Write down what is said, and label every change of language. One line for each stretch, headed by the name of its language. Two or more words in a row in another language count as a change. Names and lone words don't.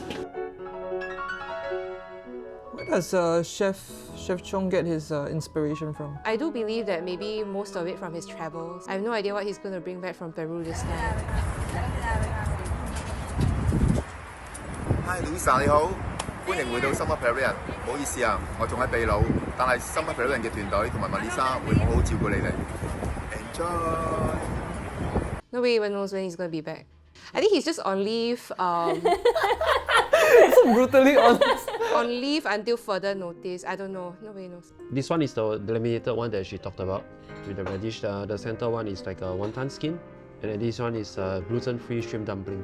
English: Where does Chef Xiong get his inspiration from? I do believe that maybe most of it from his travels. I have no idea what he's going to bring back from Peru this time.
Cantonese: Hi Louisa 你好，歡迎回到 Summer Pavilion。唔好意思啊，我仲喺秘魯，但係 Summer Pavilion 嘅團隊同埋 Melissa 會好好照顧你哋。Enjoy。
English: Nobody even knows when he's going to be back. I think he's just on leave. So brutally honest. On leave until further notice. I don't know. Nobody knows. This one is the laminated one that she talked about with the radish. The center one is like a wonton skin, and then this one is gluten-free shrimp dumpling.